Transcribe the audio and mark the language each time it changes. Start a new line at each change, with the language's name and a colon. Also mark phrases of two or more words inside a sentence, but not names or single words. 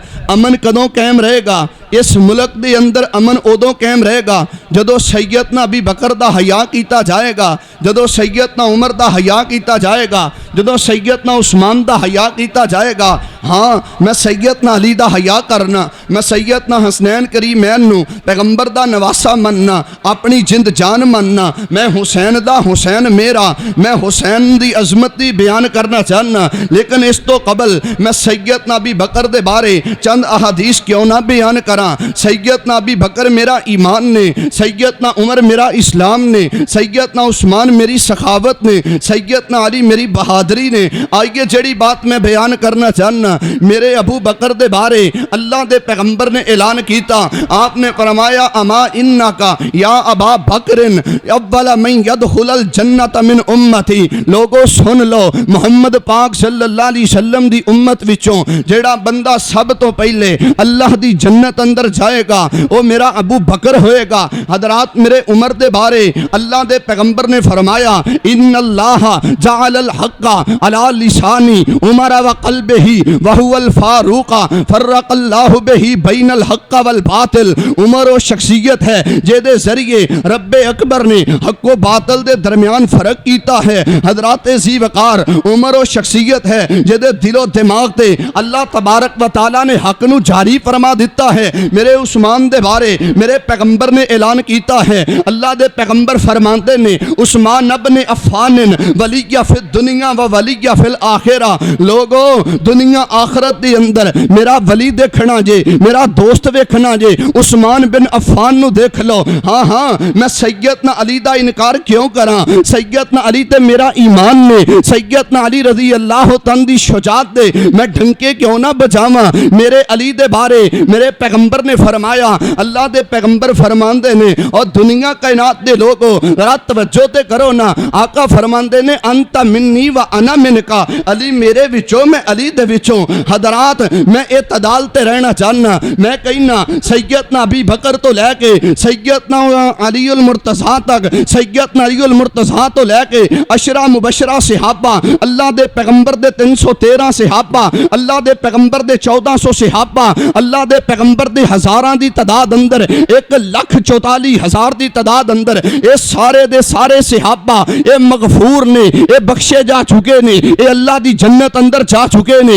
Punjabi: امن کدوں قائم رہے گا اس ملک دے اندر امن اودوں قائم رہے گا جدوں سیدنا ابو بکر دا حیا کیا جائے گا جدوں سیدنا عمر دا حیا کیا جائے گا جدوں سیدنا عثمان دا حیا کیا جائے گا. ہاں میں سیدنا علی دا حیا کرنا میں سیدنا حسنین کریمین نوں پیغمبر دا نواسا مننا اپنی جند جان مننا میں حسین دا حسین میرا میں حسین دی عظمت دی بیان کرنا چاہنا. لیکن اس تو قبل میں سیدنا ابو بکر دے بارے چند احادیث کیوں نہ بیان کرا. سیدنا ابو بکر میرا ایمان نے سیدنا عمر میرا اسلام نے سیدنا عثمان میری سخاوت نے سیدنا علی میری بہادری نے. آئیے جیہڑی بات میں بیان کرنا چاہنا میرے ابو بکر دے بارے اللہ دے پیغمبر نے اعلان کیا آپ نے فرمایا
Arabic: أما إنك يا أبا بكر أول من يدخل الجنة من أمتي.
Punjabi: لوگو سن لو محمد پاک
Arabic: صلى الله عليه وسلم
Punjabi: دی امت وچوں جیہڑا بندہ سب تو پہلے اللہ دی جنت اندر جائے گا وو میرا ابو بکر ہوئے گا. حضرات میرے عمر دے بارے اللہ دے پیغمبر نے فرمایا
Arabic: إن الله جعل الحق على لسان عمر وقلبه وهو الفاروق فرق الله به بين الحق والباطل.
Punjabi: عمر وو شخصیت ہے جیہدے ذریعے ربِ اکبر نے حق و باطل دے درمیان فرق کیتا ہے. حضرات جی وقار عمر اور شخصیت ہے جیہدے دل و دماغ تے اللہ تبارک و تعالیٰ نے حق نوں جاری فرما دتا ہے. میرے عثمان دے بارے میرے پیغمبر نے اعلان کیا ہے. اللہ دے پیغمبر فرماتے نے
Arabic: عثمان ابن عفان وليا في الدنيا و وليا في الآخرة.
Punjabi: لوگو دنیا آخرت دے اندر میرا ولی دیکھنا جے، میرا دوست ویکھنا جے، عثمان بن عفان نوں دیکھ لو. ہاں ہاں میں سیدنا علی دا انکار کیوں کرا? سیدنا علی تے میرا ایمان نے, سیدنا علی
Arabic: رضي الله تعالى
Punjabi: دی شجاعت دے میں ڈنکے کیوں نہ بجاواں. میرے علی دے بارے میرے پیغمبر نے فرمایا، اللہ دے پیغمبر فرماندے نے اور دنیا کائنات دے لوگو ذرا توجہ تے کرو نا. آقا فرماندے نے
Arabic: أنت مني وأنا منك,
Punjabi: علی میرے وچوں میں علی دے وچوں. حضرات میں اعتدال تے رہنا چاہنا. میں کہنا سیدنا ابی بکر تو لیکے سیدنا علی المرتضیٰ تک، سیدنا علی المرتضیٰ تو لیکے عشرہ مبشرہ صحابہ، اللہ دے پیغمبر دے 313 صحابہ، اللہ دے پیغمبر دے 1400 صحابہ، اللہ دے پیغمبر دے ہزاراں دی تعداد اندر 1,44,000 دی تعداد اندر یہ سارے دے سارے صحابہ یہ مغفور نے، یہ بخشے جا چکے نے، یہ اللہ دی جنت اندر جا چکے نے.